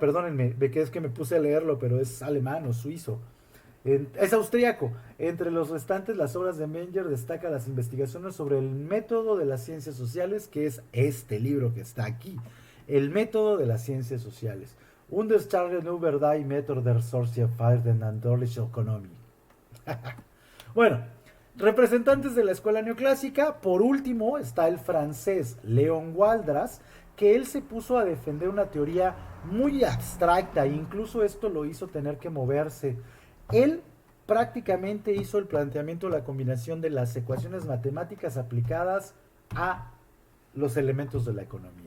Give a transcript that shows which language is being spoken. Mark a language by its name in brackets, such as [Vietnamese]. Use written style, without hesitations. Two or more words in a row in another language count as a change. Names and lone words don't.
[Spanish] Perdónenme, de que es que me puse a leerlo, pero es alemán o suizo. Es austríaco. Entre los restantes, las obras de Menger destaca las investigaciones sobre el método de las ciencias sociales, que es este libro que está aquí. El método de las ciencias sociales. [German] Understanding über die Methode der Sozialverhalten und der Ökonomie. [Spanish] Bueno, representantes de la escuela neoclásica. Por último está el francés Léon Waldras, que él se puso a defender una teoría muy abstracta e incluso esto lo hizo tener que moverse. Él prácticamente hizo el planteamiento de la combinación de las ecuaciones matemáticas aplicadas a los elementos de la economía.